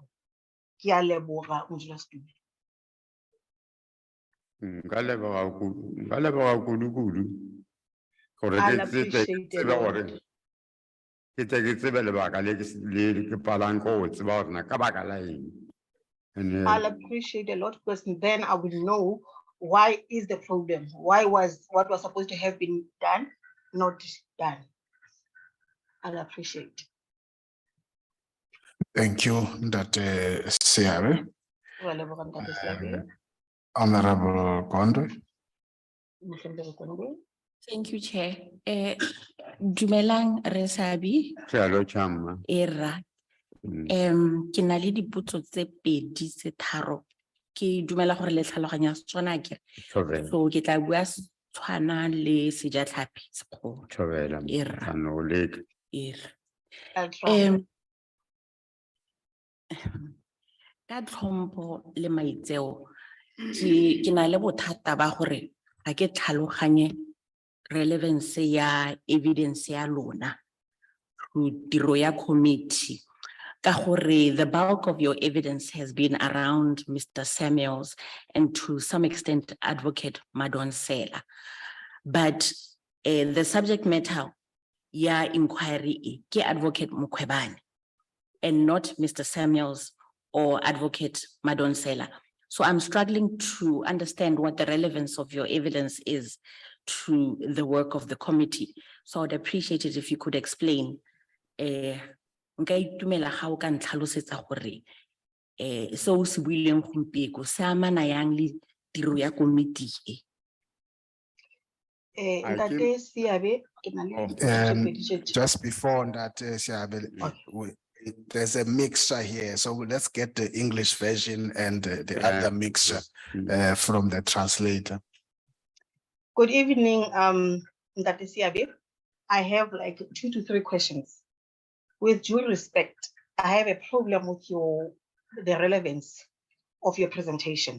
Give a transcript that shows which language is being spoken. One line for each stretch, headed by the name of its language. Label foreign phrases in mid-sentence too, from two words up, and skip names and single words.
Tswana: Ke a leboga modulasetulo. Nka leboga kudu gore ke tsebe lebaka le ke palang ko o tseba gore na ka baka la eng.
English: I'll appreciate a lot because then I will know why is the problem. Why was what was supposed to have been done not done. I'll appreciate. Thank you, Ntate Siabe. Honorable Gondwe. Thank you, Chair.
Tswana: Dumelang Resabi.
English: Hello, Chama.
Tswana: Era. Ke na le dipotso tse pedi tse tharo. Ke dumela gore le tlhaloganya tsona ke. So ke tla bua tshwana le sejatlhapi sekgolo.
Northern Sotho: Thobela.
Tswana: Era. Ka tlhompho le maitseo ke na le bothata ba gore ga ke tlhaloganye relevance ya evidence ya lona to tiro ya committee ka gore
English: the bulk of your evidence has been around Mr. Samuels and to some extent Advocate Madonsela, but the subject matter
Tswana: ya
English: inquiry
Tswana: ke
English: Advocate Mukhwebane and not Mr. Samuels or Advocate Madonsela. So I'm struggling to understand what the relevance of your evidence is to the work of the committee. So I'd appreciate it if you could explain.
Tswana: Nka itumela ga o ka ntlhalosetsa gore se o se buileng gompieno se amana yang le tiro ya komiti e. Ntate Siabe, ke na le dipotso tse
English: Just before that, there's a mixture here, so let's get the English version and the other mixture from the translator. Good evening, Ntate Siabe. I have like 2 to 3 questions. With due respect, I have a problem with the relevance of your presentation.